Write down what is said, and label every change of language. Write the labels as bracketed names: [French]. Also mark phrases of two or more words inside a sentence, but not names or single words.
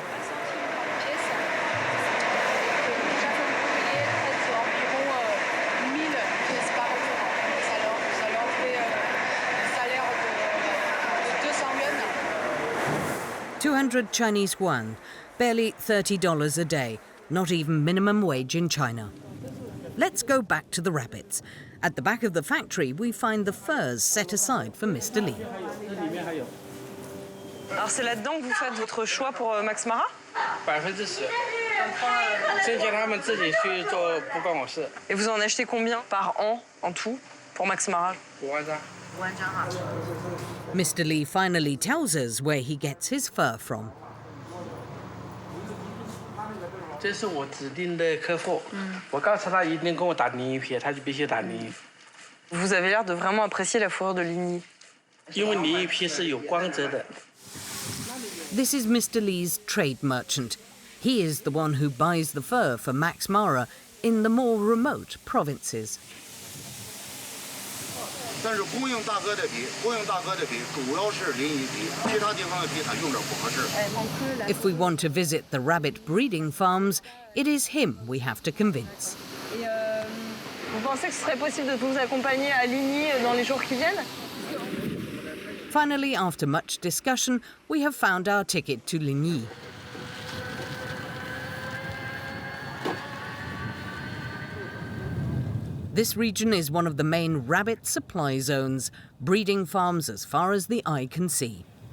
[English] $200 Chinese yuan, barely $30 a day, not even minimum wage in China. Let's go back to the rabbits. At the back of the factory, we find the furs set aside for Mr. Lee. [French] Alors c'est là-dedans que vous faites votre choix pour Max Mara? [Chinese] 10%，剩下他们自己去做，不关我事。 [French] Et vous en achetez combien par an en tout pour Max Mara? [Chinese] 5万张。 5万张哈。 [English] Mr. Lee finally tells us where he gets his fur from. [Chinese] 这是我指定的客户，我告诉他一定跟我打另一批，他就必须打另一批。 [French] Vous avez l'air de vraiment apprécier la fourrure de Lignes. [Chinese] 因为另一批是有光泽的。 [English] This is Mr. Lee's trade merchant. He is the one who buys the fur for Max Mara in the more remote provinces. [Chinese] 但是供应大哥的皮主要是临沂皮，其他地方的皮它用着不合适。 [English] If we want to visit the rabbit breeding farms, it is him we have to convince. [French] Vous pensez que ce serait possible de vous accompagner à Lignes dans les jours qui viennent? [English] Finally, after much discussion, we have found our ticket to Lignes. This region is one of the main rabbit supply zones, breeding farms as far as the eye can see.